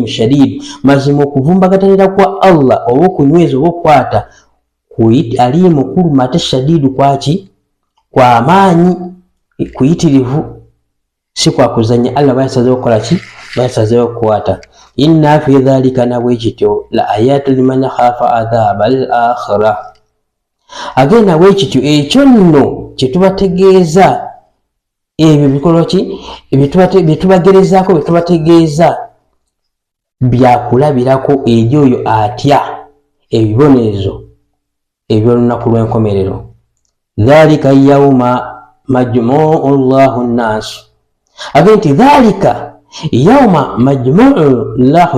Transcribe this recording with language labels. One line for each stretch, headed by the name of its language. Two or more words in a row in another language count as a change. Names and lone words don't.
Ganda: shadid mazima okuvumbagatira kwa Allah oba okunyweza oba okukwata alimu kuluma ate shadidu kwaki kwa amaanyi kuyitirivu si kwa kuzanya Allah basazeewo okukola ki basazeewo okukwata
Arabic: إن في ذلك
Ganda: nabwe kityo
Arabic: لآية لمن خاف عذاب الآخرة
Ganda: agenda bwe kityo ekyo nno kyetubategeeza ebyo bikolwa ki byetubagerezaako byetubategeeza byakulabirako eri oyo atya ebibonerezo ebyolunaku lw'enkomerero
Arabic: ذلك يوم مجموع له الناس
Ganda: agenda nti
Arabic: ذلك يوم مجموع له